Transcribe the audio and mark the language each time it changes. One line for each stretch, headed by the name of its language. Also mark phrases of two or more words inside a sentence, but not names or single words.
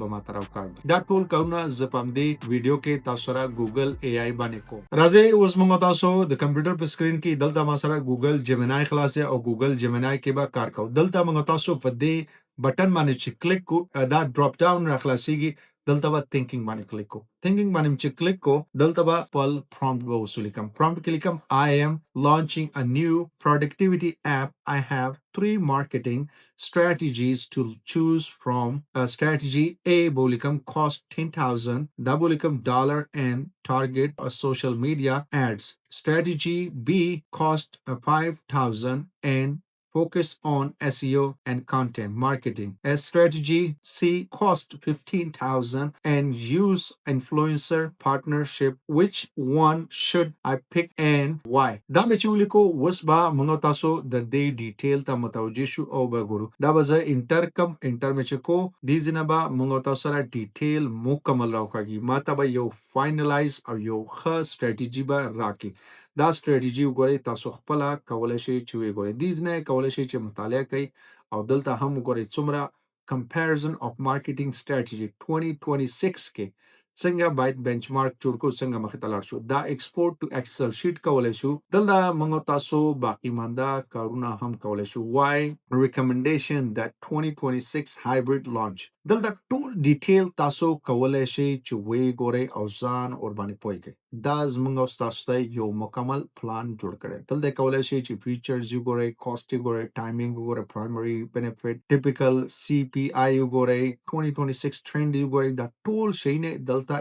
Pashto: به ماته راوکړي دا ټول کارونه زه په دې ویډیو کې تاسو سره Google AI باندې کوم راځي اوس موږ تاسو د کمپیوټر په سکرین کې دلته ما سره Google Gemini خلاصه او Google Gemini کې به کار کوو دلته موږ تاسو په دې بټن باندې چې کلیک کو دا
English: drop down
Pashto: راخلاصيږي دلته به تھینکینګ باندې کلیک کو تھینکینګ باندې چې کلیک کو دلته به خپل پرومپټ به وصول کوم پرومپټ کې لیکم
English: I am launching a new productivity app. I have 3 marketing strategies to choose from. Strategy A
Pashto: به لیکم
English: cost 10,000
Pashto: دا به لیکم
English: dollar and target social media ads. Strategy B cost 5,000 and focus on SEO and content marketing. As strategy C cost 15,000 and use influencer partnership. Which one should I pick and why?
Pashto: دا مې چې ولیکو اوس به موږ تاسو د دې ډیټیل ته متوجه شو او به ګورو دا به زه انټر کم انټر مې چې کو دې ځینه به موږ تاسو سره ډیټیل مکمل راوښیي ما ته به یو فاینلایز او یو ښه سټریټیجي به راکړي دا سټریټیجي وګورئ تاسو خپل کولای شئ چې وګورئ دې نه کولای شئ چې مطالعه کړئ او دلته هم وګورئ څومره
English: comparison of marketing strategy
Pashto: 2026 کې څنګه باید بنچمارک جوړ کو څنګه مخې ته لاړ شو دا
English: export to Excel sheet
Pashto: کولای شو دلته موږ تاسو باقی مانده کارونه هم کولای شو
English: why recommendation that 2026 hybrid launch
Pashto: دلته ټول ډیټیل تاسو کولای شئ چې وی ګورئ او ځان اور باندې پوي کړئ دا زموږ تاسو ته یو مکمل پلان جوړ کړی دلته کولای شئ چې فیچرز وګورئ کاست وګورئ ټایمینګ وګورئ
English: primary benefit typical CPI
Pashto: وګورئ 2026 ټرند وګورئ دا ټول شی نه دلته